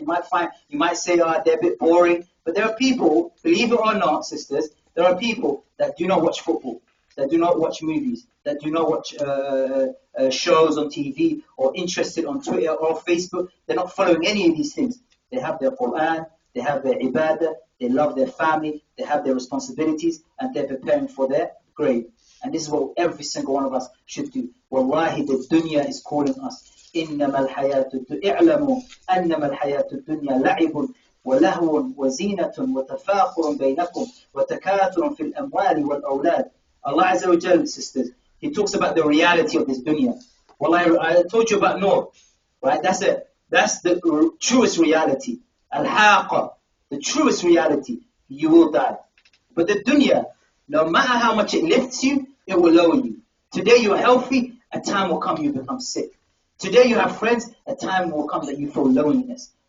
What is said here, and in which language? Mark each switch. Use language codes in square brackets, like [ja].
[en] You might say, they're a bit boring. But there are people, believe it or not, sisters, there are people that do not watch football, that do not watch movies, that do not watch shows on TV or interested on Twitter or Facebook. They're not following any of these things. They have their Quran, they have their ibadah, they love their family, they have their responsibilities, and they're preparing for their grave. And this is what every single one of us should do. Wallahi, the dunya is calling us. [ar] إنما الحياة اعلموا أنما الحياة الدنيا لعب ولهو وزينة وتفاخر بينكم وتكاثر في الأموال والأولاد. [en] Allah Azza wa Jal, sisters, He talks about the reality of this dunya. Wallahi, I told you about Noor, right? That's the truest reality. Al-Haqa, the truest reality. You will die. But the dunya, no matter how much it lifts you, it will lower you. Today you're healthy, a time will come you become sick. Today you have friends, a time will come that you feel loneliness.